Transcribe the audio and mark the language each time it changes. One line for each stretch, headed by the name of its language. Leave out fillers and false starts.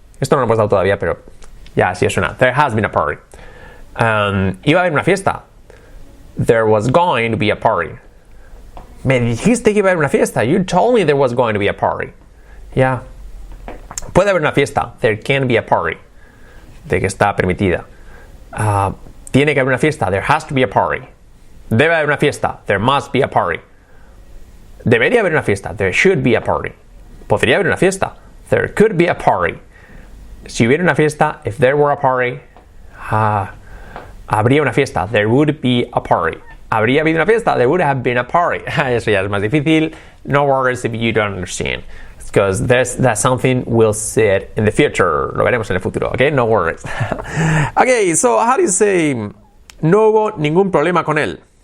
Spanish: Esto no lo hemos dado todavía, pero ya así suena.
English: There has been a party.
Spanish: Iba a haber una fiesta.
English: There was going to be a party.
Spanish: Me dijiste que iba a haber una fiesta.
English: You told me there was going to be a party.
Spanish: Ya. Puede haber una fiesta.
English: There can be a party.
Spanish: De que está permitida. Tiene que haber una fiesta.
English: There has to be a party.
Spanish: Debe haber una fiesta.
English: There must be a party.
Spanish: Debería haber una fiesta.
English: There should be a party.
Spanish: Podría haber una fiesta.
English: There could be a party.
Spanish: Si hubiera una fiesta,
English: if there were a party,
Spanish: habría una fiesta.
English: There would be a party.
Spanish: Habría habido una fiesta.
English: There would have been a party.
Spanish: Eso ya es más difícil.
English: No worries if you don't understand. Because that's something we'll see it in the future.
Spanish: Lo veremos en el futuro, okay?
English: No worries. Okay, so how do you say
Spanish: no hubo ningún problema con él?